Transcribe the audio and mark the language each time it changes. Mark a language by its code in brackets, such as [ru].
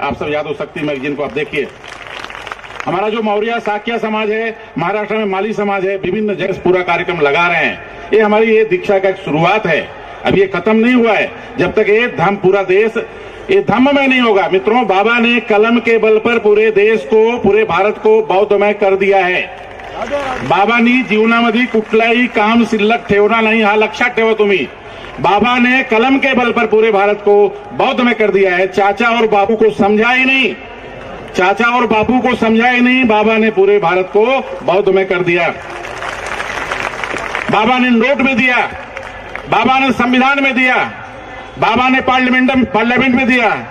[hi] आप सब यादव शक्ति मैगजीन को आप देखिए। हमारा जो मौर्य शाक्य समाज है, महाराष्ट्र में माली समाज है, विभिन्न जगह पूरा कार्यक्रम लगा रहे हैं। ये हमारी ये दीक्षा का एक शुरुआत है, अभी ये खत्म नहीं हुआ है। जब तक ये धम्म पूरा देश ये धम्म में नहीं होगा। मित्रों, बाबा ने कलम के बल पर पूरे देश को, पूरे भारत को बौद्धमय कर दिया है। [mr] बाबांनी जीवनामध्ये कुठलाही काम शिल्लक ठेवणार नाही, हा लक्षात ठेवा तुम्ही। [hi] बाबा ने कलम के बल पर पूरे भारत को बौद्ध में कर दिया है। चाचा और बापू को समझा ही नहीं, चाचा और बापू को समझा ही नहीं, बाबा ने पूरे भारत को बौद्ध में कर दिया। बाबा ने नोट में दिया, बाबा ने संविधान में दिया, बाबा ने पार्लियामेंट में दिया।